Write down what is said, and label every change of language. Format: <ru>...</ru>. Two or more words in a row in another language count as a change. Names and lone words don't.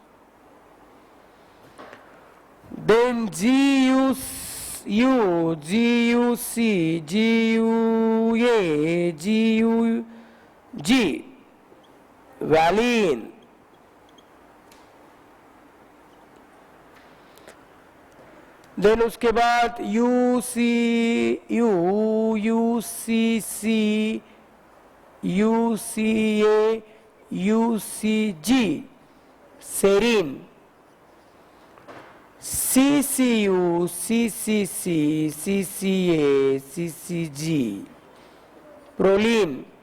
<hi>देन GUC, GUA, GUG, वैलिन। देन उसके बाद UCU, UCC, UCA, UCG, सेरीन। CCU, CCC, CCA, CCG, प्रोलीन।</hi>